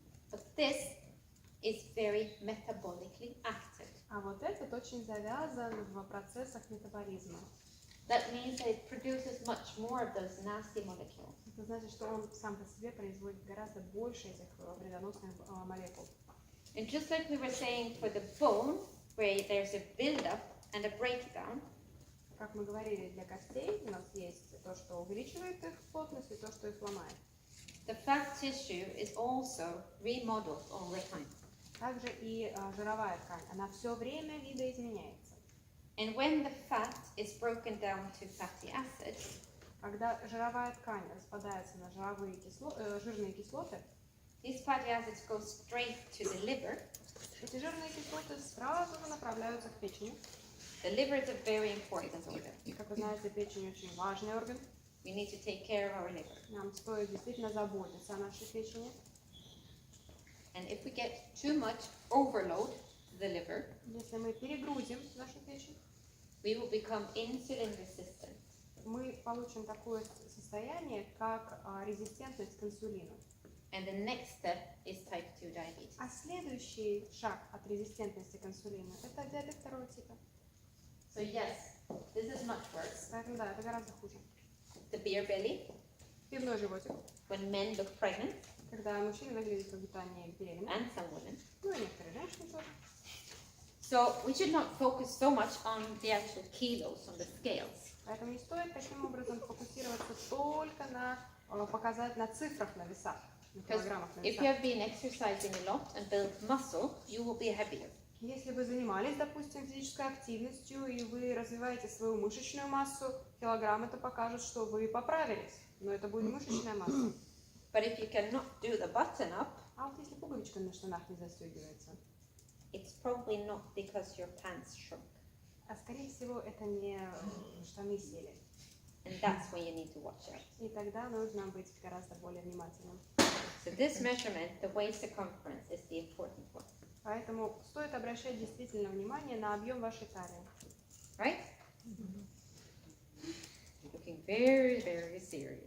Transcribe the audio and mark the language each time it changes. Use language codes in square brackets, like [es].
[en] But this is very metabolically active. [ru] А вот этот очень завязан в процессах метаболизма. [en] That means that it produces much more of those nasty molecules. [ru] Это значит, что он сам по себе производит гораздо больше этих вредоносных молекул. [en] And just like we were saying for the bone, where there's a build-up and a breakdown, [ru] Как мы говорили, для костей у нас есть то, что увеличивает их плотность, и то, что их ломает. [en] the fat tissue is also remodeled all the time. [ru] Также и жировая ткань, она все время видоизменяется. [en] And when the fat is broken down to fatty acids, [ru] Когда жировая ткань распадается на жирные кислоты, [en] these fatty acids go straight to the liver. [ru] эти жирные кислоты сразу же направляются к печени. [en] The liver is a very important organ. [ru] И, как вы знаете, печень очень важный орган. [en] We need to take care of our liver. [ru] Нам стоит действительно заботиться о нашей печени. [en] And if we get too much overload to the liver, [ru] Если мы перегрузим нашу печень, [en] we will become insulin resistant. [ru] мы получим такое состояние, как резистентность к инсулину. [en] And the next step is type 2 diabetes. [ru] А следующий шаг от резистентности к инсулину – это диабет второго типа. [en] So yes, this is much worse. [ru] Поэтому да, это гораздо хуже. [en] The beer belly, [ru] Пивной животик, [en] when men look pregnant, [ru] когда мужчины выглядят как будто они беременны, [en] and some women. [ru] ну и некоторые женщины тоже. [en] So we should not focus so much on the actual kilos on the scales. [ru] Поэтому не стоит таким образом фокусироваться только на на цифрах на весах, на [en] Because [ru] килограммах на [en] if you [ru] весах. [en] have been exercising a lot and built muscle, you will be heavier. [ru] Если вы занимались, допустим, физической активностью и вы развиваете свою мышечную массу, килограмм это покажет, что вы поправились, но это будет мышечная масса. [en] But if you cannot do the button up, [ru] А вот если пуговичка на штанах не застегивается, [en] it's probably not because your pants shrunk. [ru] а скорее всего это не штаны сели. [en] And that's when you need to watch out. [ru] И тогда нужно быть гораздо более внимательным. [en] So this measurement, the waist circumference, is the important one. [ru] Поэтому стоит обращать действительно внимание на объем вашей талии. [en] Right? Looking very, very serious.